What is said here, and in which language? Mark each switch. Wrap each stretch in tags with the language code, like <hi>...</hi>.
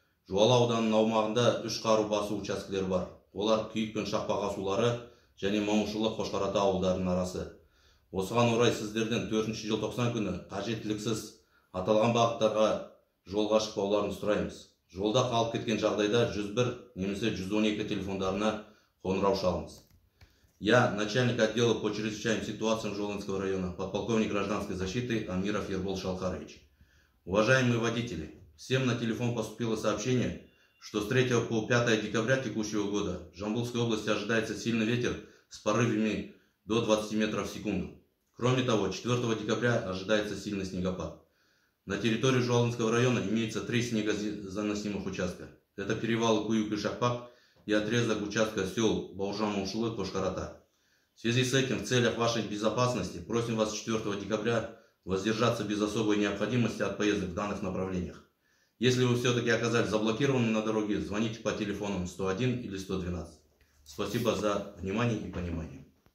<kk>Жуалы ауданының аумағында 3 қару басу учаскелері бар. Олар Күйік пен Шақпақ асулары және Момышұлы Қошқарата ауылдарының арасы. Осыған орай сіздерден 4 желтоқсан күні қажеттіліксіз аталған бағыттарға жолға шықпауларын сұраймыз. Жолда қалып кеткен жағдайда 101 немесе 112 телефондарына қоңырау шалыңыз.</kk> <ru>Я, начальник отдела по чрезвычайным ситуациям Жолынского района, подполковник гражданской защиты Амиров Ербол Шалқарович. Уважаемые водители, всем на телефон поступило сообщение, что с 3 по 5 декабря текущего года в Жамбылской области ожидается сильный ветер с порывами до 20 метров в секунду. Кроме того, 4 декабря ожидается сильный снегопад. На территории Жуалынского района имеется 3 снегозаносимых участка. Это перевалы Куюк и Шақпақ и отрезок участка сел Бауыржан-Момышұлы, Қошқарата. В связи с этим, в целях вашей безопасности, просим вас 4 декабря воздержаться без особой необходимости от поездок в данных направлениях. Если вы все-таки оказались заблокированы на дороге, звоните по телефонам 101 или 112. Спасибо за внимание и понимание.</ru>